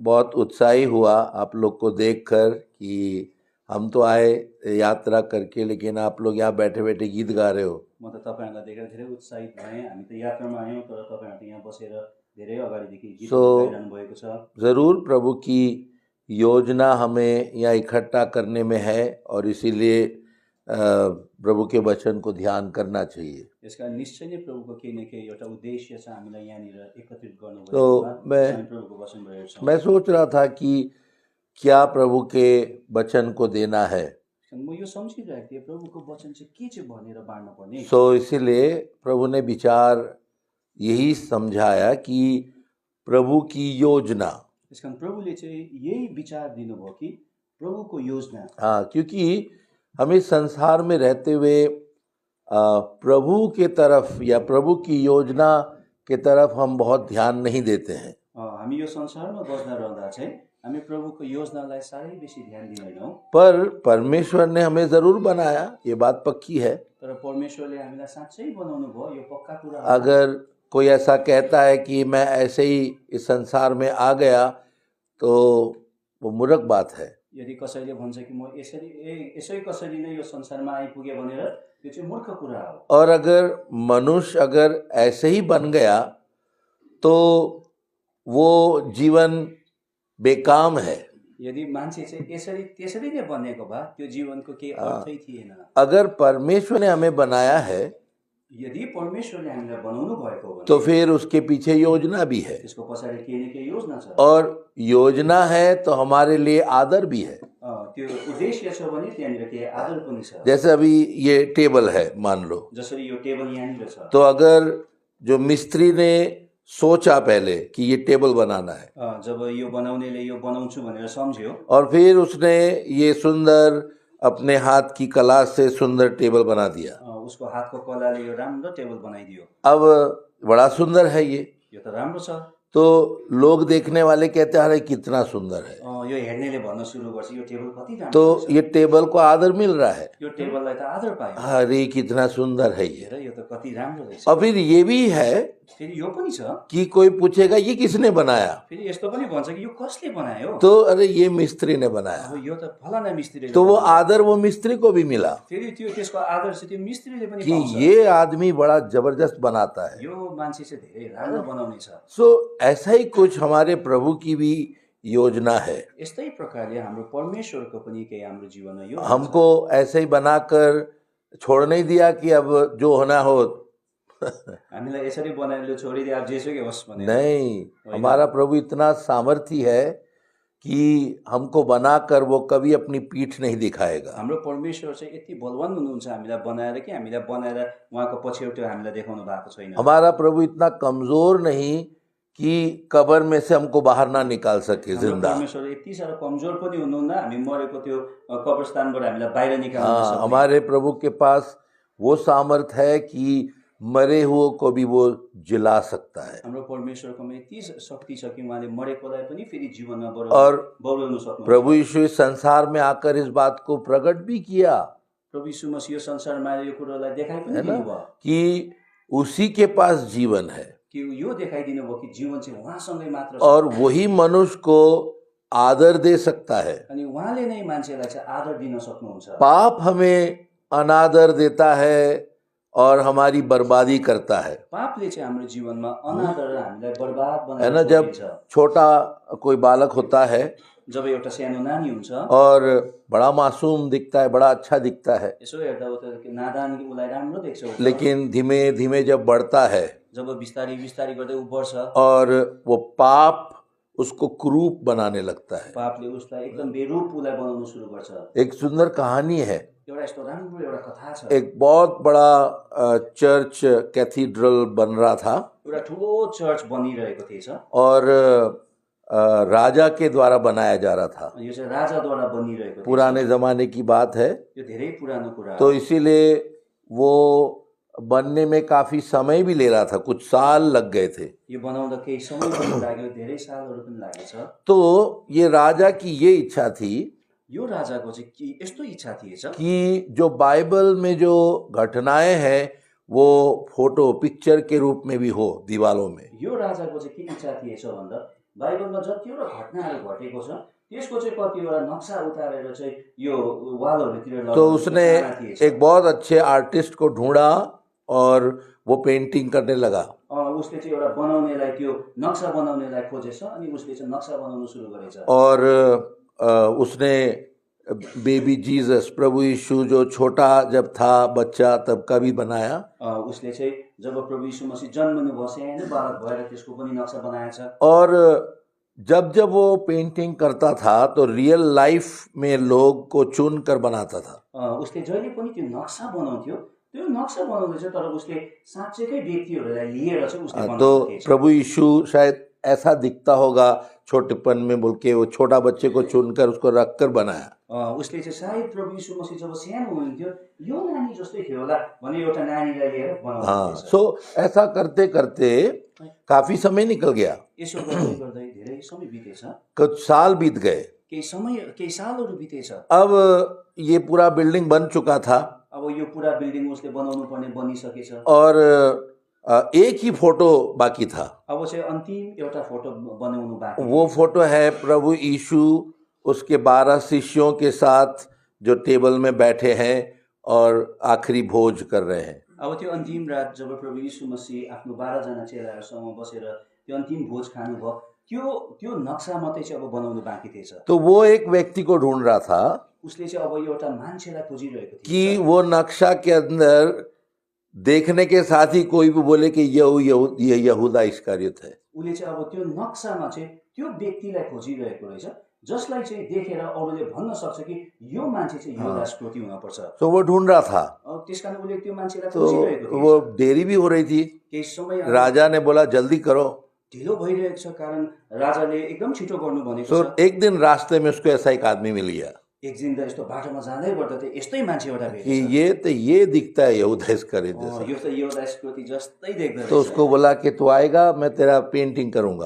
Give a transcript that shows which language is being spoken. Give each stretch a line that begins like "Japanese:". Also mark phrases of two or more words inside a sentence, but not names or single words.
Hindi: बहुत उत्साही हुआ आप लोग को देखकर कि हम तो आए यात्रा करके, लेकिन आप लोग यहाँ बैठे बैठे गीत गा रहे हो।
Nepali: म त तपाईँहरूलाई देखेर धेरै उत्साहित भएँ। हामी त यात्रामा आयौँ, तर तपाईँहरू त यहाँ बसेर धेरै अगाडिदेखि गीतहरू गाइरहनु भएको छ।
Hindi: ज़रूर प्रभु की योजना हमें यहाँ इकट्ठा करने में है और इसीलिए प्रभु के वचन को ध्यान करना चाहिए।
Nepali: यसका निश्चय नै प्रभुको केही न केही एउटा उद्देश्य छ हामीलाई यहाँनिर एकत्रित गर्नु
Hindi: तो
Nepali: प्रभुको वचन हेर्छौँ।
Hindi: मैं सोच रहा था कि क्या प्रभु के वचन को देना है,
Nepali: म यो सम्झिरहेको थिएँ प्रभुको वचन चाहिँ के चाहिँ भनेर बाँड्न पर्ने।
Hindi: सो इसीलिए प्रभु ने विचार यही समझाया कि प्रभु की योजना।
Nepali: त्यस कारण प्रभुले चाहिँ यही विचार दिनुभयो कि प्रभुको योजना।
Hindi: हाँ, क्योंकि हम इस संसार में रहते हुए प्रभु के तरफ या प्रभु की योजना के तरफ हम बहुत ध्यान नहीं देते हैं।
Nepali: हामी यो संसारमा बस्दा रहँदा चाहिँ हामी प्रभुको योजनालाई साह्रै बेसी ध्यान दिँदैनौँ।
Hindi: पर परमेश्वर ने हमें जरूर बनाया, ये बात पक्की है।
Nepali: तर परमेश्वरले हामीलाई साँच्चै बनाउनु भयो, यो पक्का कुरा।
Hindi: अगर कोई ऐसा कहता है कि मैं ऐसे ही इस संसार में आ गया, तो वो मूर्ख बात है।
Nepali: यदि कसैले भन्छ कि म यसै कसरी नै यो संसारमा आइपुगे भनेर, त्यो चाहिँ मूर्ख कुरा हो।
Hindi: और अगर मनुष्य अगर ऐसे ही बन गया तो वो जीवन बेकाम है।
Nepali: यदि मान्छे चाहिँ यसरी त्यसरी नै बनेको भए त्यो जीवनको केही अर्थै थिएन।
Hindi: अगर परमेश्वर ने हमें बनाया है,
Nepali: यदि परमेश्वरले हामीलाई बनाउनु भएको हो
Hindi: तो फिर उसके पीछे योजना भी है।
Nepali: त्यसको पछाडि केही न केही योजना छ।
Hindi: और योजना है तो हमारे लिए आदर भी है।
Nepali: त्यो उद्देश्य छ भने त्यहाँनिर केही आदर पनि छ।
Hindi: जैसे अभी ये टेबल है, मान लो,
Nepali: जसरी यो टेबल यहाँनिर छ,
Hindi: तो अगर जो मिस्त्री ने सोचा पहले कि ये टेबल बनाना है,
Nepali: जब यो बनाउनेले यो बनाउँछु भनेर सम्झ्यो,
Hindi: और फिर उसने ये सुंदर अपने हाथ की कला से सुंदर टेबल बना दिया,
Nepali: उसको हातको कलाले यो राम्रो टेबल बनाइदियो।
Hindi: अब बड़ा सुंदर है ये,
Nepali: यो त राम्रो छ।
Hindi: तो लोग देखने वाले कहते हैं अरे कितना सुंदर है,
Nepali: यो हेर्नेले भन्न सुरु गर्छ यो टेबल कति राम्रो
Hindi: तो ये टेबल को आदर मिल रहा है,
Nepali: यो टेबललाई त आदर पायो,
Hindi: अरे कितना सुंदर है ये।
Nepali: हेर यो त कति राम्रो रहेछ।
Hindi: और फिर ये भी है
Nepali: फेरि यो पनि छ
Hindi: कि कोई पूछेगा ये किसने बनाया,
Nepali: फेरि यस्तो पनि भन्छ कि यो कसले बनायो,
Hindi: तो अरे ये मिस्त्री ने बनाया,
Nepali: अब यो त फलाना मिस्त्रीले,
Hindi: तो वो आदर वो मिस्त्री को भी मिला
Nepali: फेरि त्यो त्यसको आदर चाहिँ त्यो मिस्त्रीले पनि
Hindi: कि
Nepali: पाउँछ।
Hindi: ये आदमी बड़ा जबरदस्त बनाता है।
Nepali: यो मान्छे चाहिँ धेरै राम्रो बनाउने छ।
Hindi: सो ऐसा ही कुछ हमारे प्रभु की भी योजना है।
Nepali: यस्तै प्रकारले हाम्रो परमेश्वरको पनि केही हाम्रो जीवनमा यो
Hindi: हमको ऐसे ही बनाकर छोड़ नहीं दिया कि अब जो होना हो।
Nepali: हामीलाई यसरी बनाएर छोडिदिए अब जेसुकै होस् भनेर।
Hindi: नहीं, हमारा प्रभु इतना सामर्थी है कि हमको बनाकर वो कभी अपनी पीठ नहीं दिखाएगा।
Nepali: हाम्रो परमेश्वर चाहिँ यति बलवान हुनुहुन्छ हामीलाई बनाएर कि हामीलाई बनाएर उहाँको पछौटे हामीलाई देखाउनु भएको छैन।
Hindi: हमारा प्रभु इतना कमजोर नहीं कि कब्र में से हमको बाहर ना निकाल सके जिंदा।
Nepali: परमेश्वर यति साह्रो कमजोर पनि हुनुहुन्न हामी मरेको त्यो कब्रस्थानबाट हामीलाई बाहिर निकाल्न सक्ने।
Hindi: हमारे प्रभु के पास वो सामर्थ है कि मरे हुओं को भी वो जिला सकता है।
Nepali: हाम्रो परमेश्वरकोमा यति शक्ति छ कि उहाँले मरेकोलाई पनि फेरि जीवनमा
Hindi: और
Nepali: बौलाउन सक्नुहुन्छ।
Hindi: प्रभु यीशु इस संसार में आकर इस बात को प्रकट भी किया,
Nepali: प्रभु यीशु मसीह यो संसारमा यो कुरालाई देखाइ पनि दिनुभयो
Hindi: कि उसी के पास जीवन है,
Nepali: कि यो देखाइदिनु भयो कि जीवन चाहिँ उहाँसँगै मात्र छ,
Hindi: और वही मनुष्य को आदर दे सकता है।
Nepali: अनि उहाँले नै मान्छेलाई चाहिँ आदर दिन सक्नुहुन्छ।
Hindi: पाप हमें अनादर देता है और हमारी बर्बादी करता है।
Nepali: पापले चाहिँ हाम्रो जीवनमा अनादर हामीलाई बर्बाद
Hindi: है ना,
Nepali: बनाएर
Hindi: जब छोटा कोई बालक होता है,
Nepali: जब एउटा सानो नानी हुन्छ
Hindi: और बड़ा मासूम दिखता है, बड़ा अच्छा दिखता है,
Nepali: यसो हेर्दा उ त नादान उसलाई राम्रो देख्छ,
Hindi: लेकिन धीमे धीमे जब बढ़ता है
Nepali: जब बिस्तारी बिस्तारी गर्दै उ बढ्छ
Hindi: और वो पाप उसको कुरूप बनाने लगता है।
Nepali: पापले उसलाई एकदम बेरूप उसलाई बनाउन सुरु गर्छ।
Hindi: एक सुंदर कहानी है,
Nepali: एउटा यस्तो राम्रो एउटा कथा छ।
Hindi: एक बहुत बड़ा
English: church cathedral
Hindi: बन रहा था,
Nepali: एउटा ठुलो चर्च बनिरहेको थिएछ
Hindi: और राजा के द्वारा बनाया जा रहा था।
Nepali: यो चाहिँ राजाद्वारा बनिरहेको थियो।
Hindi: पुराने जमाने की बात है,
Nepali: यो धेरै पुरानो कुरा हो।
Hindi: तो इसीलिए वो बनने में काफी समय भी ले रहा था, कुछ साल लग गए थे।
Nepali: यो बनाउँदा केही समय पनि लाग्यो, धेरै सालहरू पनि लागेछ।
Hindi: तो ये राजा की ये इच्छा थी,
Nepali: यो राजाको चाहिँ के यस्तो इच्छा थिएछ
Hindi: कि जो बाइबल में जो घटनाएं हैं वो
English: photo picture
Hindi: के रूप में भी हो दीवालों में।
Nepali: यो राजाको चाहिँ के इच्छा थिएछ भन्दा बाइबलमा जतिवटा घटनाहरू घटेको छ त्यसको चाहिँ कतिवटा नक्सा उतारेर चाहिँ यो वालहरूतिर
Hindi: तो
Nepali: लगाउने
Hindi: उसने
Nepali: चाहना थिएछ।
Hindi: एक बहुत अच्छे आर्टिस्ट को ढूंढा और वो पेंटिंग करने लगा।
Nepali: उसले चाहिँ एउटा बनाउनेलाई त्यो नक्सा बनाउनेलाई खोजेछ अनि उसले चाहिँ नक्सा बनाउन सुरु गरेछ।
Hindi: और उसने
English: baby Jesus
Hindi: प्रभु यीशु जो छोटा जब था बच्चा तब का भी बनाया।
Nepali: उसले चाहिँ जब प्रभु यीशु मसीह जन्मनु भयो सानो बालक भएर त्यसको पनि नक्सा बनाएछ।
Hindi: और जब जब वो पेंटिंग करता था तो
English: real life
Hindi: में लोग को चुन कर बनाता था।
Nepali: उसले जहिले पनि त्यो नक्सा बनाउँथ्यो, त्यो नक्सा बनाउँदै चाहिँ तर उसले साँच्चैकै व्यक्तिहरूलाई लिएर चाहिँ उसले
Hindi: तो
Nepali: बनाउँथ्यो।
Hindi: प्रभु यीशु शायद ऐसा दिखता होगा छोटेपन में बोल के वो छोटा बच्चे को चुनकर उसको रख कर बनाया।
Nepali: उसले चाहिँ सायद प्रभु यीशु मसीह जब सानो हुनुहुन्थ्यो यो नानी जस्तै थियो होला भने एउटा नानीलाई लिएर बनाउनु
Hindi: हाँ,
Nepali: थिएछ।
Hindi: सो ऐसा करते करते काफी समय निकल गया,
Nepali: यसो गर्दै गर्दै धेरै समय बितेछ,
Hindi: कुछ साल बीत गए।
Nepali: केही सालहरू बितेछ।
Hindi: अब ये पूरा बिल्डिंग बन चुका था
Nepali: अब यो पुरा बिल्डिङ उसले बनाउनु पर्ने बनिसकेछ।
Hindi: और एक ही फोटो बाकी था।
Nepali: अब चाहिँ अन्तिम एउटा फोटो बनाउनु बाँकी।
Hindi: वो फोटो है प्रभु यीशु उसके 12 शिष्यों के साथ जो टेबल में बैठे हैं और आखिरी भोज कर रहे हैं।
Nepali: अब त्यो अन्तिम रात जब प्रभु यीशु मसीह आफ्नो 12 जना चेलाहरूसँग बसेर त्यो अन्तिम भोज खानुभयो, त्यो नक्सा मात्रै चाहिँ अब बनाउनु बाँकी थिएछ।
Hindi: तो वो एक व्यक्ति को ढूंढ रहा था
Nepali: उसले चाहिँ अब एउटा मान्छेलाई खोजिरहेको थियो
Hindi: कि वो नक्शा के अंदर देखने के साथ ही कोई भी बोले कि ये यहूदा इस्करियोत है।
Nepali: उसले चाहिँ अब त्यो नक्सामा चाहिँ त्यो व्यक्तिलाई खोजिरहेको रहेछ जसलाई चाहिँ देखेर अरूले भन्न सक्छ कि यो मान्छे चाहिँ यहूदा इस्करियोती हुनुपर्छ।
Hindi: तो वो ढूंढ रहा था।
Nepali: त्यसकारण उसले त्यो मान्छेलाई
Hindi: तो
Nepali: खोजिरहेको थियो।
Hindi: वो देरी भी हो रही थी।
Nepali: केही समय
Hindi: राजा ने बोला जल्दी करो।
Nepali: ढिलो भइरहेको छ कारण राजाले एकदम छिटो गर्नु भनेको
Hindi: तो
Nepali: छ।
Hindi: एक दिन रास्ते में उसको ऐसा एक आदमी मिल गया
Nepali: एक दिन त यस्तो बाटोमा जाँदै गर्दा चाहिँ यस्तै मान्छे एउटा
Hindi: कि
Nepali: भेटेछ।
Hindi: ये दिखता है यहूदा इस्करियोत जैसा।
Nepali: यो त यहूदा इस्करियोती जस्तै देख्दो
Hindi: तो
Nepali: रहेछ।
Hindi: उसको बोला कि तू आएगा मैं तेरा पेंटिंग करूंगा।